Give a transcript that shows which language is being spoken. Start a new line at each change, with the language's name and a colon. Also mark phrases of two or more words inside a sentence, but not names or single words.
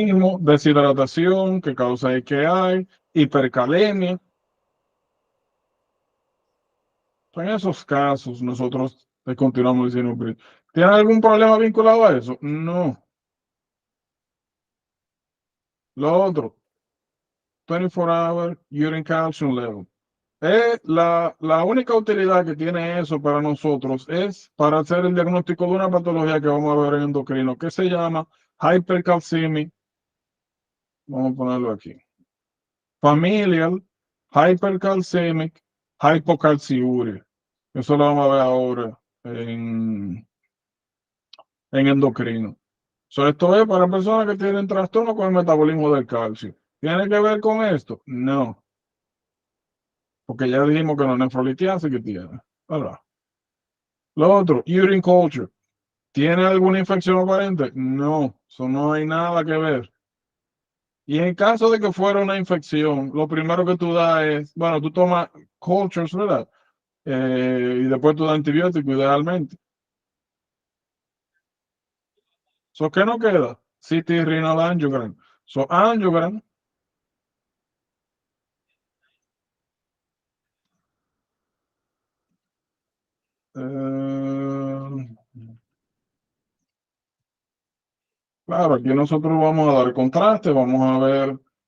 Spanish: mismo, deshidratación que causa IKI, hipercalemia. En esos casos, nosotros le continuamos diciendo, ¿tiene algún problema vinculado a eso? No. Lo otro,
English: 24-hour urine calcium level.
Spanish: La única utilidad que tiene eso para nosotros es para hacer el diagnóstico de una patología que vamos a ver en endocrino, que se llama hypercalcemia. Vamos a ponerlo aquí.
English: Familial hypercalcemic hypocalciuria.
Spanish: Eso lo vamos a ver ahora en endocrino. Esto es para personas que tienen trastorno con el metabolismo del calcio. ¿Tiene que ver con esto? No. Porque ya dijimos que no es nefrolitiasis que tiene. ¿Verdad? Lo otro,
English: urine culture.
Spanish: ¿Tiene alguna infección aparente? No, eso no hay nada que ver. Y en caso de que fuera una infección, lo primero que tú das es, bueno, tú tomas cultures, ¿verdad? Y después tú das antibiótico idealmente. ¿Qué no queda?
English: CT renal angiogram. Angiogram.
Spanish: Claro, aquí nosotros vamos a dar contraste, vamos a ver.